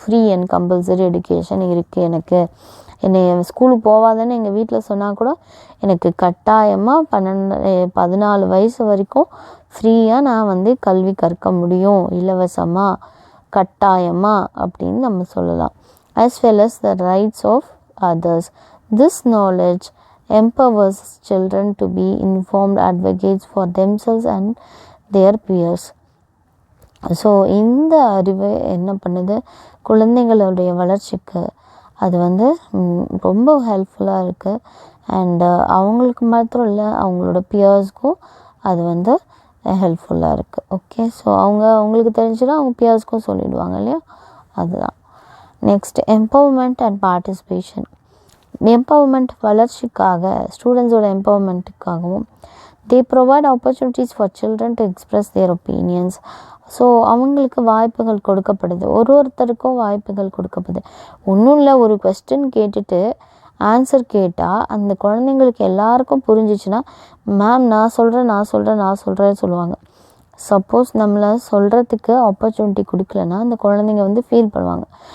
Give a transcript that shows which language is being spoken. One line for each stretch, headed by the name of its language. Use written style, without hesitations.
English: free and compulsory education
Tamil: இருக்குது. எனக்கு என்னை ஸ்கூலுக்கு போகாதன்னு எங்கள் வீட்டில் சொன்னால் கூட எனக்கு கட்டாயமாக 14 வயசு வரைக்கும் ஃப்ரீயாக நான் கல்வி கற்க முடியும், இலவசமாக, கட்டாயமாக அப்படின்னு நம்ம சொல்லலாம்.
English: as well as the rights of others. This knowledge empowers children to be informed advocates for themselves and their peers.
Tamil: So இந்த அறிவு என்ன பண்ணுது, குழந்தைங்களுடைய வளர்ச்சிக்கு அது ரொம்ப ஹெல்ப்ஃபுல்லாக இருக்குது. அண்டு அவங்களுக்கு மாத்திரம் இல்லை, அவங்களோட பியர்ஸ்க்கும் அது ஹெல்ப்ஃபுல்லாக இருக்குது. ஓகே, ஸோ அவங்களுக்கு தெரிஞ்சுன்னா அவங்க பியர்ஸ்க்கும் சொல்லிடுவாங்க இல்லையா, அதுதான்.
English: Next, empowerment and participation.
Tamil: Empowerment வளர்ச்சிக்காக, ஸ்டூடெண்ட்ஸோட எம்பவர்மெண்ட்டுக்காகவும்
English: they provide opportunities for children to express their opinions.
Tamil: So அவங்களுக்கு வாய்ப்புகள் கொடுக்கப்படுது, ஒருத்தருக்கும் வாய்ப்புகள் கொடுக்கப்படுது. ஒன்றும் இல்லை, ஒரு கொஸ்டின் கேட்டுட்டு ஆன்சர் கேட்டால் அந்த குழந்தைங்களுக்கு எல்லாருக்கும் புரிஞ்சிச்சுன்னா மேம் நான் சொல்கிறேன் சொல்லுவாங்க. சப்போஸ் நம்மளை சொல்கிறதுக்கு ஆப்பர்ச்சுனிட்டி கொடுக்கலன்னா அந்த குழந்தைங்க ஃபீல் பண்ணுவாங்க.